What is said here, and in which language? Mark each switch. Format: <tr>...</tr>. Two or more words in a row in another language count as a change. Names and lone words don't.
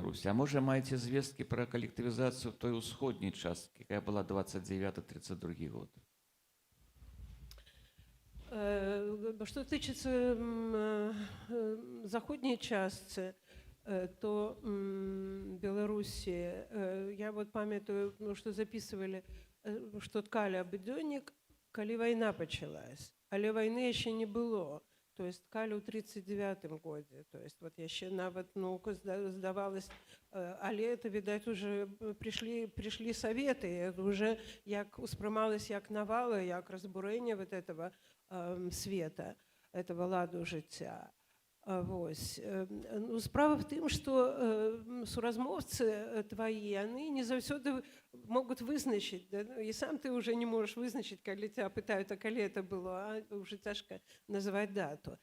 <be>А можа, маеце звесткі пра калектывізацыю той усходняй часткі, якая была 29-32 год? Что тычыцца заходняй частцы, то Беларусі, я вот памятаю,</be> <ru>что записывали, что</ru> <be>ткалі абудзённік, калі вайна пачалась, але вайны яшчэ не было.</be> <ru>То есть</ru> <be>ткалі ў 39-м годзе,</be> <ru>то есть вот</ru> <be>яшчэ нават наука здавалась, але это, відаць,</be> <ru>уже пришли советы,</ru> <be>уже як успрымалось як навала, як разбурэнне</be> <ru>вот этого света, этого</ru> <be>ладу жыцця. Вось. Ну, справа в тым, што суразмоўцы твои, яны не заўсёды могуць вызначыць, да? І сам ты уже не можаш вызначыць, калі тебя пытаюць, а калі это было, а уже цяжка называць дату.</be>